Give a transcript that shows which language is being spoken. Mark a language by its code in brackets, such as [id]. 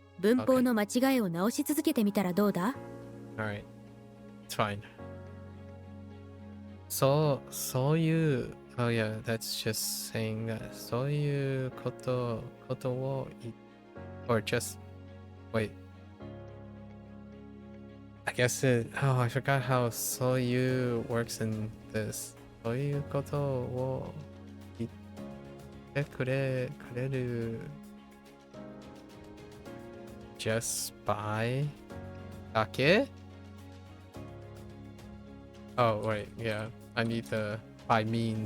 [ja] 文法の間違いを直し続けてみたらどうだ？ [en] Alright. It's fine. [ja] そういう [en] Oh yeah, that's just saying that [ja] そういうことを [en] or just wait. I guess I forgot how そういう works in this. [ja] そういうことを言ってくれる [en] just by [ja] だけ? [en] Oh wait, yeah. I need the by means